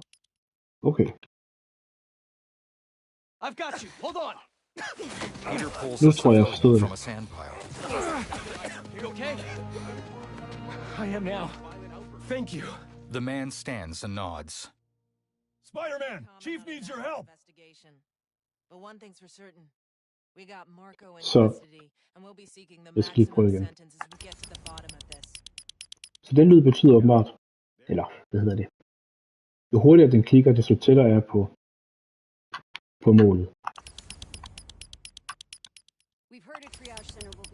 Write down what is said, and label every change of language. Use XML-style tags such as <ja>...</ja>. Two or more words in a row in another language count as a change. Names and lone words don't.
<en>Okay. I've got you. Hold on. Peter pulls</en> <da>Nu</da> <en>a</en> <da>tror jeg, jeg</da> <en>civilian</en> <da>forstod det.</da> <en>from a sand pile. You okay? I am now. Thank you. The man stands and nods. Spider-Man, Chief needs your help. Investigation. But one thing's for certain. We got Marco in</en> <da>Så</da> <en>custody, and we'll be seeking the</en> <da>jeg skal lige prøve</da> <en>maximum</en> <da>igen.</da> <en>sentence as we get to the bottom of this.</en> <da>Så den lyd betyder åbenbart, eller hvad hedder det? Jo hurtigere den klikker, desto tættere er på målet.</da> <en>We've heard a triage center</en>